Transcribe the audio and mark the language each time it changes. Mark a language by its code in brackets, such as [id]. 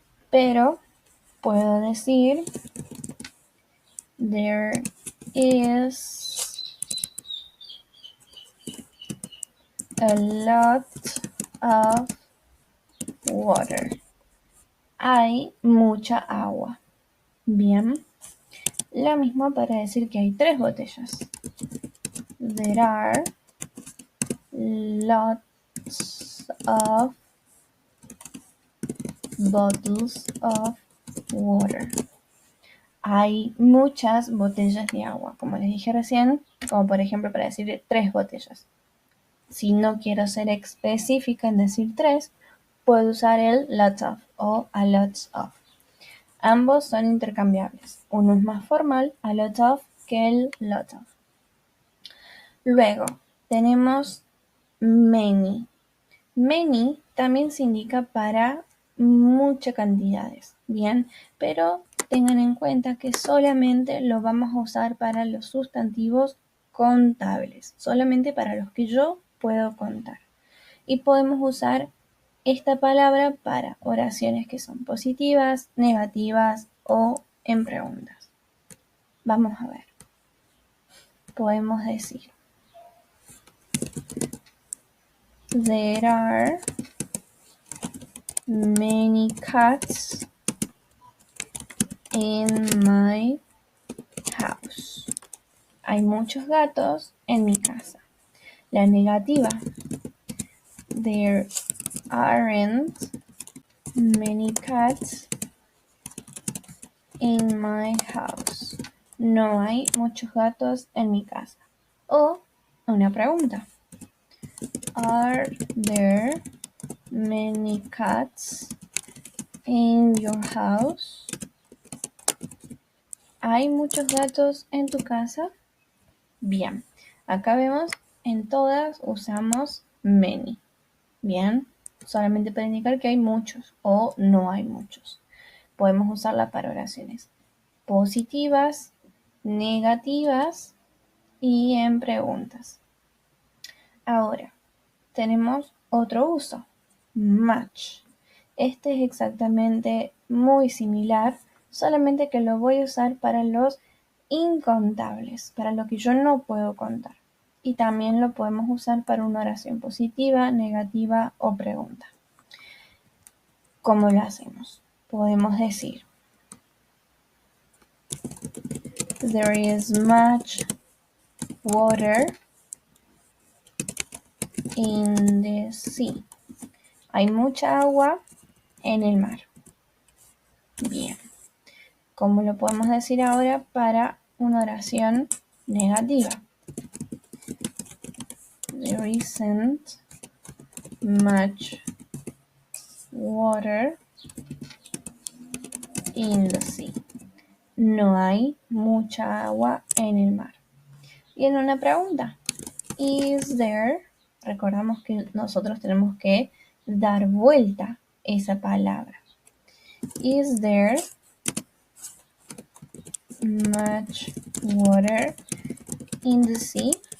[es] Pero puedo decir [en] there is a lot of water. [es] Hay mucha agua. Bien. Lo mismo para decir que hay 3 botellas. [en] There are lots of bottles of water. [es] Hay muchas botellas de agua, como les dije recién, como por ejemplo para decir 3 botellas. Si no quiero ser específica en decir 3, puedo usar el lots of o a lots of. Ambos son intercambiables. Uno es más formal, a lot of, que el lot of. Luego, tenemos many. Many también se indica para muchas cantidades, ¿bien? Pero tengan en cuenta que solamente lo vamos a usar para los sustantivos contables, solamente para los que yo puedo contar. Y podemos usar esta palabra para oraciones que son positivas, negativas o en preguntas. Vamos a ver. Podemos decir: [en] There are many cats in my house. [es] Hay muchos gatos en mi casa. La negativa: [en] There aren't many cats in my house. [es] No hay muchos gatos en mi casa. O una pregunta: [en] Are there many cats in your house? [es] ¿Hay muchos gatos en tu casa? Bien, acá vemos en todas usamos many. Bien, solamente para indicar que hay muchos o no hay muchos. Podemos usarla para oraciones positivas, negativas y en preguntas. Ahora, tenemos otro uso, much. Este es exactamente muy similar, solamente que lo voy a usar para los incontables, para lo que yo no puedo contar. Y también lo podemos usar para una oración positiva, negativa o pregunta. ¿Cómo lo hacemos? Podemos decir: [en] There is much water in the sea. [es] Hay mucha agua en el mar. Bien. ¿Cómo lo podemos decir ahora para una oración negativa? [en] There isn't much water in the sea. [es] No hay mucha agua en el mar. Y en una pregunta: [en] Is there? [es] Recordamos que nosotros tenemos que dar vuelta esa palabra. [en] Is there much water in the sea?